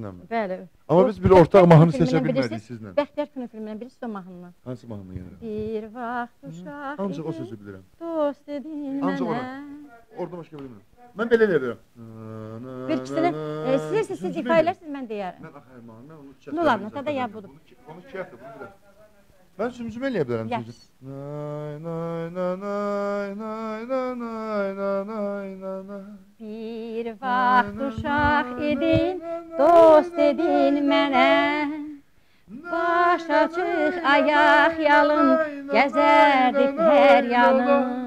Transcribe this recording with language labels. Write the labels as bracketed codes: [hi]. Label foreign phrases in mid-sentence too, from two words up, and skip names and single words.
[az] Amma biz bir ortaq mahnı seçə bilmədik sizlə. Bəxtiyar Günü filmi bilmirəm, bilirsiniz o mahnını. Hansı mahnını yəni? Bir vaxt uşaq Ancaq o sözü bilirəm. Dost dedin Ancaq mənə. Orada başqa bilmirəm. Mən belə eləyirəm. Bir ikisini, siz ifa elərsiniz, mən deyərəm. Mən axı mən onu çəkərəm. [ru] Ну ладно, тогда я буду. [az] Onu çəkərəm, bunu bilirəm. Mən sözümü eləyə bilərəm sözü. Nay nay nay nay nay nay nay nay nay. Bir vaxt uşaq idin, dost dedin mənə. Baş açıq, ayaq yalın, gəzərdik hər yanı.